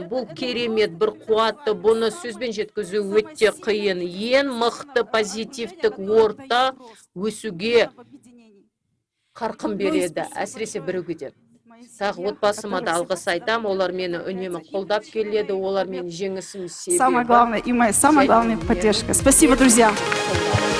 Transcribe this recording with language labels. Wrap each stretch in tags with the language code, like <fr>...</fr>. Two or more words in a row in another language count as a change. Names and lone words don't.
<kk>Бұл керемет бір қуатты, бұны сөзбен жеткізу өте қиын. Ең мықты позитивтік орта өсуге қарқын береді, әсіресе бірігуде. Тағы отбасыма да алғыс айтам. Олар мені үнемі қолдап келеді, олар мені жеңісім себебі.</kk> <ru>Самое главное, и моя самая главная поддержка. Спасибо, друзья.</ru>